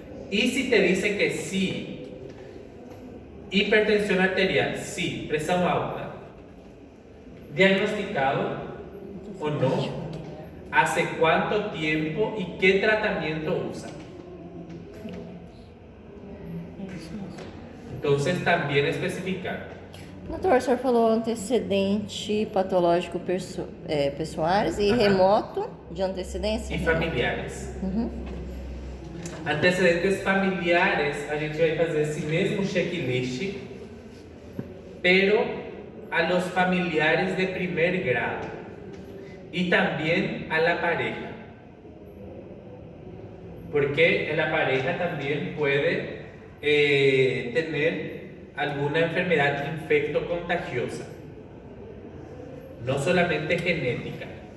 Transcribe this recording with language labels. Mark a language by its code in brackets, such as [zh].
[es] Y si te dice que sí, hipertensión arterial, sí, presión alta, diagnosticado o no, hace cuánto tiempo y qué tratamiento usa. Entonces también especificar. [pt] Doutor, o senhor falou antecedente patológico pessoais e remoto de antecedência? E familiares. Antecedentes familiares, a gente vai fazer esse mesmo checklist, [es] pero a los familiares de primer grado y también a la pareja, porque la pareja también puede tener alguna enfermedad infecto-contagiosa, no solamente genética.